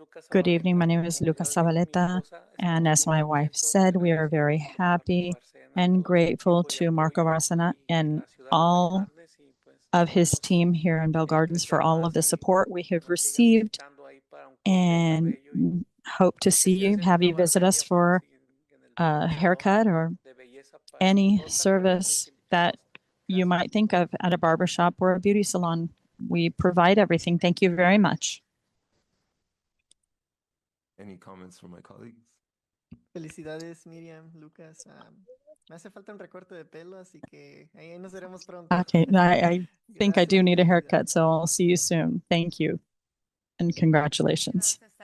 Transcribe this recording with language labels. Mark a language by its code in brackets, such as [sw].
[en] Good evening. My name is Lucas Zabaleta, and as my wife said, we are very happy and grateful to Marco Barcena and all of his team here in Bell Gardens for all of the support we have received, and hope to see you, have you visit us for a haircut or any service that you might think of at a barbershop or a beauty salon. We provide everything. Thank you very much. Any comments from my colleagues? [es] Felicidades, Miriam, Lucas. Me hace falta un recorte de pelo, así que ahí nos veremos pronto. [en] Okay, I think I do need a haircut, so I'll see you soon. Thank you and congratulations.